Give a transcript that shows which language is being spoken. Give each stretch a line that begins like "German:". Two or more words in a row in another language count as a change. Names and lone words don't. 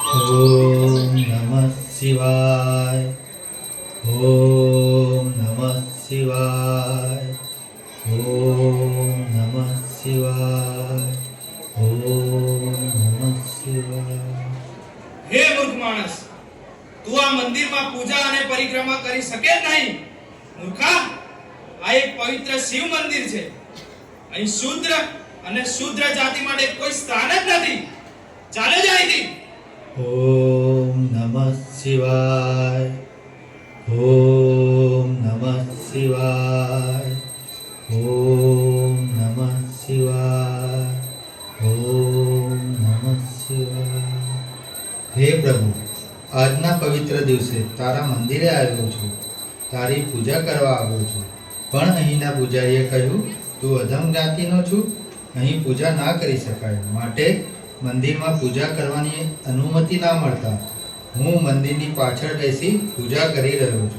Sanskrit: ओम नमः शिवाय। ओम नमः शिवाय। ओम नमः शिवाय। ओम नमः शिवाय।
Gujarati: હે મૂર્ખ માણસ, તું આ મંદિર માં પૂજા અને પરિક્રમા કરી શકે નહીં। મૂર્ખા, આ એક પવિત્ર શિવ મંદિર છે। અહીં શૂદ્ર અને શૂદ્ર જાતિ માટે કોઈ સ્થાન જ નથી। ચાલે જ અહીંથી।
Sanskrit: ओम नमः शिवाय। ओम नमः शिवाय। ओम नमः शिवाय। ओम नमः शिवाय।
Gujarati: હે પ્રભુ, આજના પવિત્ર દિવસે તારા મંદિરે આવ્યો છું, તારી પૂજા કરવા આવ્યો છું, પણ અહીંના પૂજારીએ કહ્યું તું અધમ જ્ઞાતિનો છું, અહીં પૂજા ના કરી શકાય, માટે મંદિરમાં પૂજા કરવાની અનુમતિ ના મળતા હું મંદિરની પાછળ બેસી પૂજા કરી રહ્યો છું।